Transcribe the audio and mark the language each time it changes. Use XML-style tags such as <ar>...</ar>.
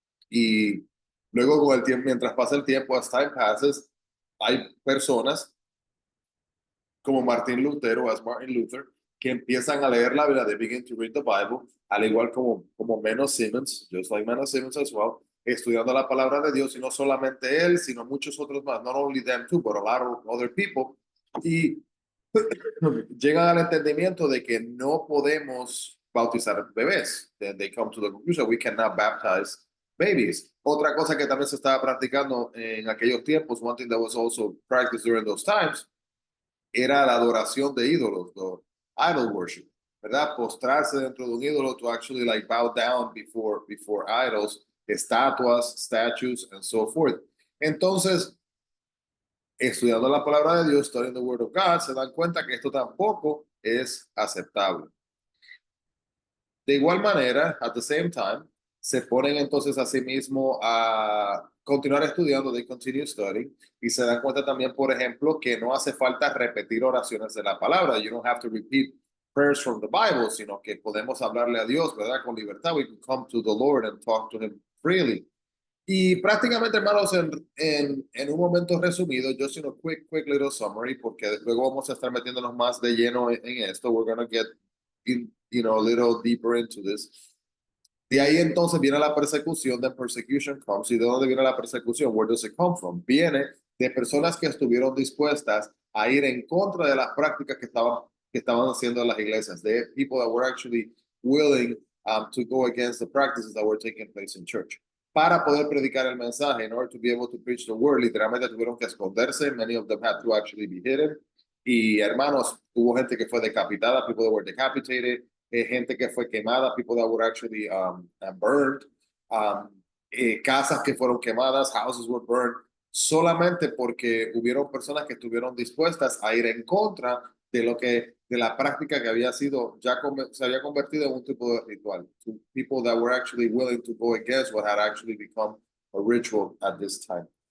<es>Y luego, con el tiempo, mientras pasa el tiempo,</es> <en>as time passes,</en> <es>hay personas como Martin Lutero,</es> <en>as Martin Luther,</en> <es>que empiezan a leer la Biblia,</es> <en>they begin to read the Bible,</en> <es>al igual como Menno Simmons,</es> <en>just like Menno Simmons as well,</en> <es>estudiando la palabra de Dios, y no solamente él, sino muchos otros más,</es> <en>not only them too, but a lot of other people,</en> <es>y llegan al entendimiento de que no podemos bautizar bebés.</es> <en>Then they come to the conclusion we cannot baptize babies.</en> <es>Otra cosa que también se estaba practicando en aquellos tiempos,</es> <en>one thing that was also practiced during those times,</en> <es>era la adoración de ídolos,</es> <en>the idol worship,</en> <es>¿verdad? Postrarse dentro de un ídolo,</es> <en>to actually like bow down before idols, estatuas, statues, and so forth.</en> <es>Entonces, estudiando la palabra de Dios,</es> <en>studying the word of God,</en> <es>se dan cuenta que esto tampoco es aceptable. De igual manera,</es> <en>at the same time,</en> <es>se ponen entonces a sí mismo a continuar estudiando,</es> <en>they continue studying,</en> <es>y se dan cuenta también, por ejemplo, que no hace falta repetir oraciones de la palabra.</es> <en>You don't have to repeat prayers from the Bible,</en> <es>sino que podemos hablarle a Dios, ¿verdad? Con libertad.</es> <en>We can come to the Lord and talk to him freely.</en> <es>Y prácticamente, hermanos, en un momento resumido,</es> <en>just in a quick little summary,</en> <es>porque luego vamos a estar metiéndonos más de lleno en esto.</es> <en>We're going to get a little deeper into this.</en> <es>De ahí entonces viene la persecución,</es> <en>the persecution comes.</en> <es>¿Y de dónde viene la persecución?</es> <en>Where does it come from?</en> <es>Viene de personas que estuvieron dispuestas a ir en contra de las prácticas que estaban haciendo las iglesias.</es> <en>De people that were actually willing to go against the practices that were taking place in church.</en> <es>Para poder predicar el mensaje,</es> <en>in order to be able to preach the word,</en> <es>literalmente tuvieron que esconderse.</es> <en>Many of them had to actually be hidden.</en> <es>Y hermanos, hubo gente que fue decapitada,</es> <en>people that were decapitated,</en> <es>gente que fue quemada,</es> <en>people that were actually burned,</en> <es>casas que fueron quemadas,</es> <en>houses were burned,</en> <es>solamente porque hubieron personas que estuvieron dispuestas a ir en contra de la práctica que había sido, se había convertido en un tipo de ritual.</es> <en>People that were actually willing to go against what had actually become a ritual at this time.</en>